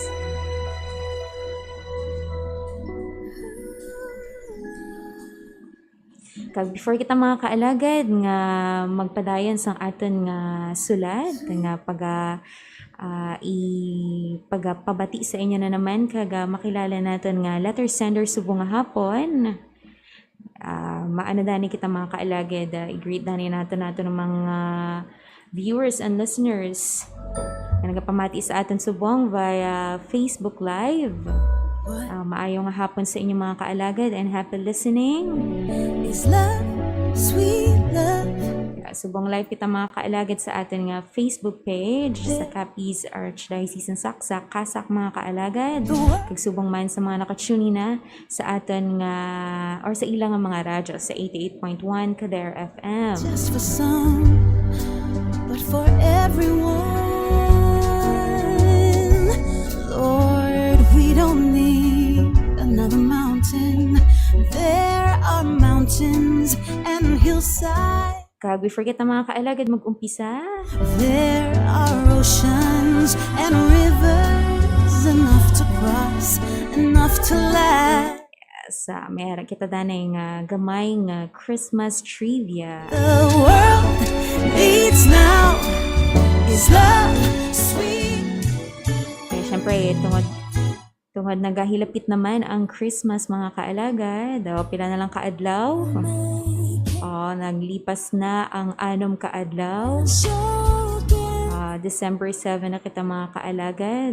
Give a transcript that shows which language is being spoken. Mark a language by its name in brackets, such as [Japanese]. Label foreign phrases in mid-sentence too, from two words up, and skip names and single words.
[Hiligaynon] Before kita mga kaalagad nga magpadayon sang aton nga sulat nga pagpabati sa inyo na naman kaga makilala naton nga [English] letter sender [Hiligaynon] subong nga hapon. Maano dani kita mga kaalagad, i-greet dani natin ng mga [English] viewers and listeners [Hiligaynon] na nagapamati sa aton subong [English] via Facebook Live. [Hiligaynon] Maayong hapon sa inyong mga kaalagad and [English] happy listening. Is love, sweet love. [Hiligaynon] Subong live kita mga kaalagad sa atin nga Facebook page sa Capiz Archdiocese ng CASAC, CASAC mga kaalagad. Kagsubong man sa mga nakatune na sa atin nga or sa ilang mga radyo sa 88.1 Kader FM. [English] Just for some, but for everyone. Lord, we don't need another mountain. There are mountains and hillsides. [Hiligaynon] Before kita mga kaalagad mag-umpisa, [English] There are oceans and rivers, enough to cross, enough to last. [Hiligaynon] mayroon kita danay nga gamay nga [English] Christmas trivia. The world needs now is love, sweet. [Hiligaynon] Kaya syempre, tungod nagahilapit naman ang Christmas mga kaalagad. Pila na lang kaadlaw. Naglipas na ang 6 kaadlaw. December 7 na kita mga kaalagad.